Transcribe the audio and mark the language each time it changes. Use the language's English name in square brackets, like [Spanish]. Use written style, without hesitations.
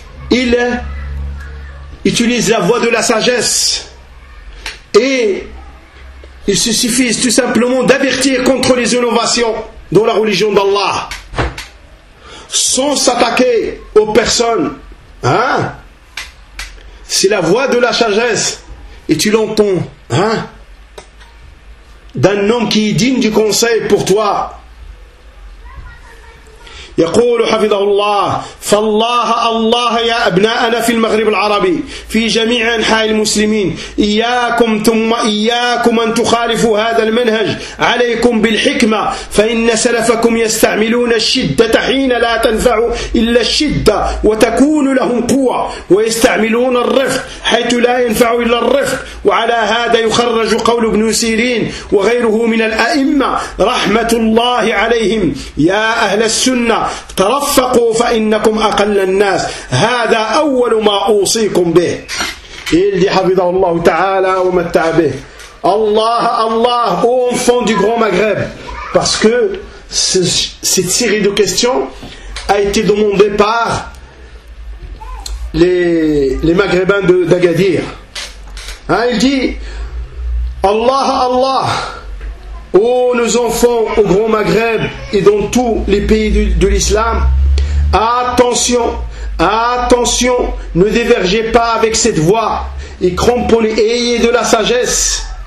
[French] ils utilisent la voie de la sagesse, et il se suffit tout simplement d'avertir contre les innovations dans la religion d'Allah, sans s'attaquer aux personnes, hein, c'est la voie de la sagesse. Et tu l'entends, hein, d'un homme qui est digne du conseil pour toi. [Arabic] يقول حفظه الله: فالله الله يا أبناءنا في المغرب العربي في جميع أنحاء المسلمين، إياكم ثم إياكم أن تخالفوا هذا المنهج، عليكم بالحكمة، فإن سلفكم يستعملون الشدة حين لا تنفع إلا الشدة وتكون لهم قوة، ويستعملون الرفق حيث لا ينفع إلا الرفق. وعلى هذا يخرج قول ابن سيرين وغيره من الأئمة رحمة الله عليهم: يا أهل السنة ترفقوا فإنكم أقل الناس، هذا أول ما أوصيكم به. إلدي حفظه الله تعالى ومتع به. الله الله أو [French] enfant du grand Maghreb. Parce que cette série de questions a été demandée par les Maghrébins d'Agadir. Il dit: Allah Allah, ô nos enfants au Grand Maghreb et dans tous les pays de l'islam, attention, attention, ne dévergez pas avec cette voie et cramponnez, ayez de la sagesse.